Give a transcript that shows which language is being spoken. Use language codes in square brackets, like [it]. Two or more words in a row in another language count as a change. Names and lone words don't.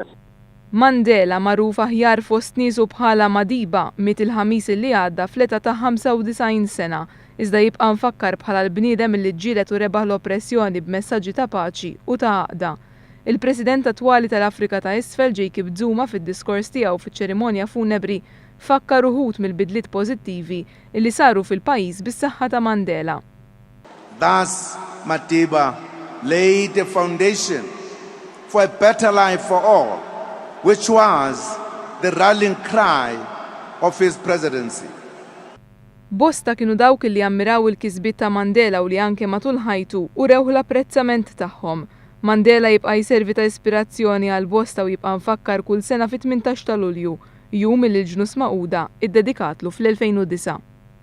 [mt] Mandela magħruf aħjar fost niesu bħala Madiba miet il-ħamis li għadda fl-età ta' 95 sena, iżda jibqa' mfakkar bħala l-bniedem li ġġieled u rebaħ l-oppressjoni b'messaġġi ta' paċi u ta' għaqda. Il-President attwali tal-Afrika ta' Isfel Jacob Zuma fid-diskors tiegħu fiċ-ċerimonja funebri fakkar uħud mill-bidliet pożittivi li saru fil-pajjiż bis-saħħa ta' Mandela. [en] Thus, Madiba laid the foundation for a better life for all, which was the rallying cry of his presidency. [mt] Bosta kienu dawk li jammiraw il-kisbiet ta' Mandela u li anke matul ħajtu u rew l-apprezzament tagħhom. Mandela jibqa' jservi ta' ispirazzjoni għal bosta u jibqa' mfakkar kull sena fit-18 ta' Lulju, jum li l-ġnus Magħquda iddedikatlu fl-2009.